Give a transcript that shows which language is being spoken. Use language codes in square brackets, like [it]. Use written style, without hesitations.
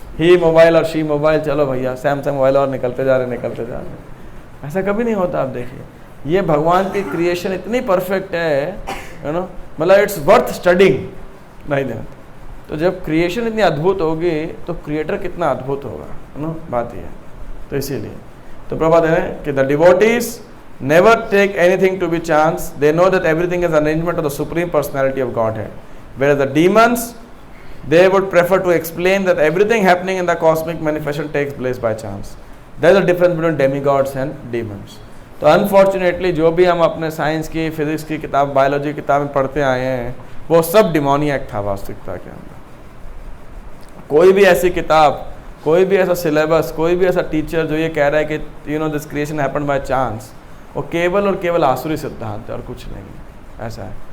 [hi] ही mobile और she mobile, चलो भैया सैमसंग मोबाइल और निकलते जा रहे हैं, निकलते जा रहे हैं, ऐसा कभी नहीं होता। आप देखिए, ये भगवान की क्रिएशन इतनी परफेक्ट है, यू नो, मतलब [en] it's worth studying, [hi] नहीं देना। तो जब क्रिएशन इतनी अद्भुत होगी तो क्रिएटर कितना अद्भुत होगा, है ना, बात ये है। तो इसीलिए तो प्रभुपाद है कि [en] The devotees never take anything to be chance. They know that everything is an arrangement of the supreme personality of Godhead. Whereas the demons, they would prefer to explain that everything happening in the cosmic manifestation takes place by chance. There is a difference between demigods and demons. [hi] तो unfortunately जो भी हम अपने science की, physics की किताब, biology की किताबें पढ़ते आए हैं, वो सब डिमोनियक था वास्तविकता के अंदर। कोई भी ऐसी किताब, कोई भी ऐसा सिलेबस, कोई भी ऐसा टीचर जो ये कह रहा है कि [en] you know this creation happened by chance, [hi] वो केवल और केवल आसुरी सिद्धांत है और कुछ नहीं, ऐसा है।